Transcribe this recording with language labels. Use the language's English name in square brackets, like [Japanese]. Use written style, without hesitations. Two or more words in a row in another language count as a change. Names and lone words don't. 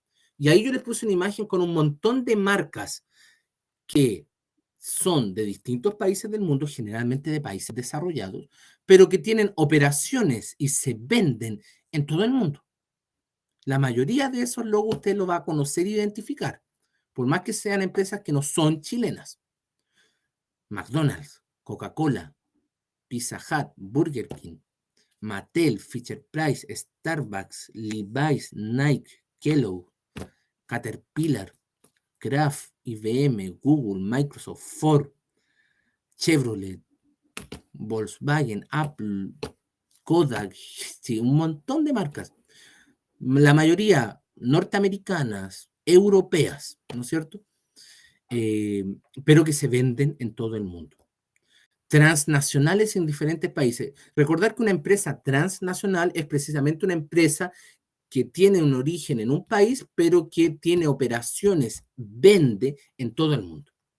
[Spanish] Y ahí yo les puse una imagen con un montón de marcas que son de distintos países del mundo, generalmente de países desarrollados, pero que tienen operaciones y se venden en todo el mundo. La mayoría de esos logos usted lo va a conocer e identificar, por más que sean empresas que no son chilenas. McDonald's, Coca-Cola, Pizza Hut, Burger King, Mattel, Fisher-Price, Starbucks, Levi's, Nike, Kellogg, Caterpillar, Kraft, IBM, Google, Microsoft, Ford, Chevrolet, Volkswagen, Apple, Kodak, sí, un montón de marcas. La mayoría norteamericanas, europeas, ¿no es cierto? Pero que se venden en todo el mundo. Transnacionales en diferentes países. Recordar que una empresa transnacional es precisamente una empresa que tiene un origen en un país, pero que tiene operaciones, vende en todo el mundo.